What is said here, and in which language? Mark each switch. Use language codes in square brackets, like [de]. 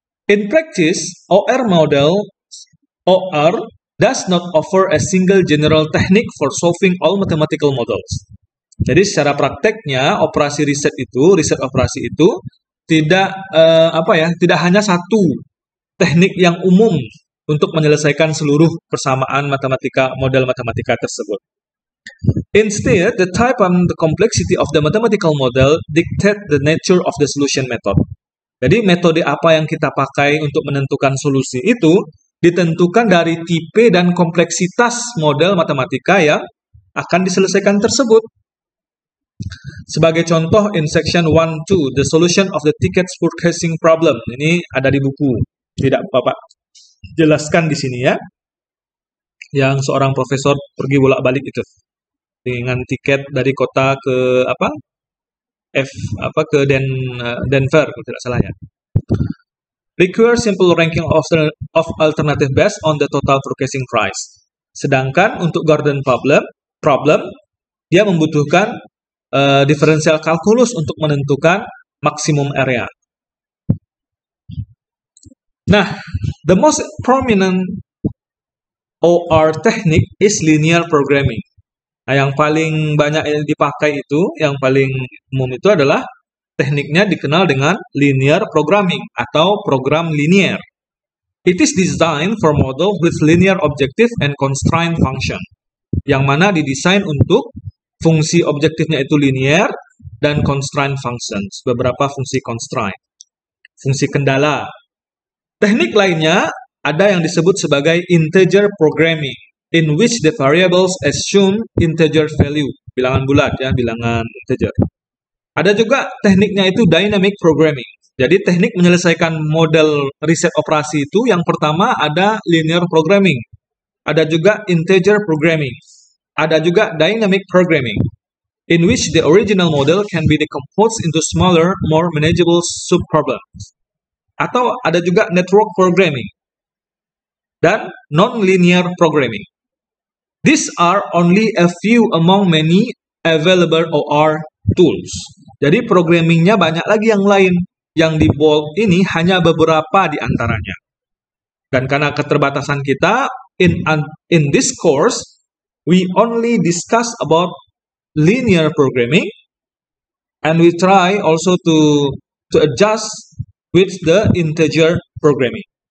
[en] In practice, OR model does not offer a single general technique for solving all mathematical models. [id] Jadi secara prakteknya riset operasi itu tidak tidak hanya satu teknik yang umum untuk menyelesaikan seluruh persamaan model matematika tersebut. [en] Instead, the type and the complexity of the mathematical model dictate the nature of the solution method. [id] Jadi metode apa yang kita pakai untuk menentukan solusi itu ditentukan dari tipe dan kompleksitas model matematika yang akan diselesaikan tersebut. Sebagai contoh, [en] in section 1-2, the solution of the ticket purchasing problem. [id] Ini ada di buku, tidak Bapak jelaskan di sini ya. Yang seorang profesor pergi bolak-balik itu dengan tiket dari kota ke Denver kalau tidak salah ya. [en] Require simple ranking of alternative based on the total purchasing price. [id] Sedangkan untuk Gordon problem dia membutuhkan differential calculus untuk menentukan maksimum area. [en] Nah, the most prominent OR technique is linear programming. [id] Nah, yang paling banyak dipakai itu, yang paling umum itu adalah tekniknya dikenal dengan linear programming atau program linear. [en] It is designed for model with linear objective and constraint function. [id] Yang mana didesain untuk fungsi objektifnya itu linear dan constraint functions, beberapa fungsi constraint, fungsi kendala. Teknik lainnya ada yang disebut sebagai integer programming, [en] in which the variables assume integer value, [id] bilangan bulat ya, bilangan integer. Ada juga tekniknya itu dynamic programming. Jadi teknik menyelesaikan model riset operasi itu yang pertama ada linear programming, ada juga integer programming, ada juga dynamic programming, [en] in which the original model can be decomposed into smaller, more manageable subproblems. [id] Atau ada juga network programming dan non-linear programming. [en] These are only a few among many available OR tools. [id] Jadi programmingnya banyak lagi yang lain. Yang di bold ini hanya beberapa di antaranya. Dan karena keterbatasan kita, [en] in this course, we only discuss about linear programming, and we try also to adjust with the integer programming.